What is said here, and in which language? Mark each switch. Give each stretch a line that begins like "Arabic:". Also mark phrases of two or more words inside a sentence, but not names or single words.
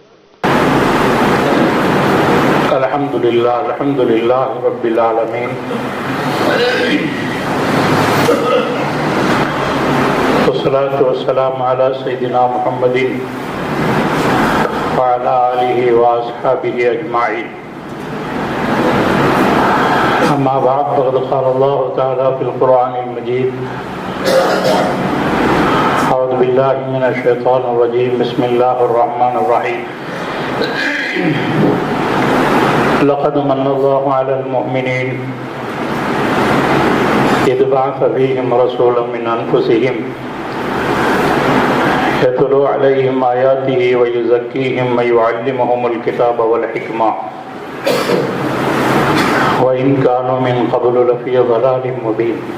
Arabic: الحمد لله الحمد لله رب العالمين. والصلاة والسلام على سيدنا محمد و على آله و أصحابه أجمعين. أما بعد فقد قال الله تعالى في القرآن المجيد أعوذ بالله من الشيطان الرجيم بسم الله الرحمن الرحيم لقد من الله على المؤمنين إذ بعث فيهم رسولا من أنفسهم يتلو عليهم آياته ويزكيهم ويعلمهم الكتاب والحكمة وإن كانوا من قبل لفي ضلال مبين.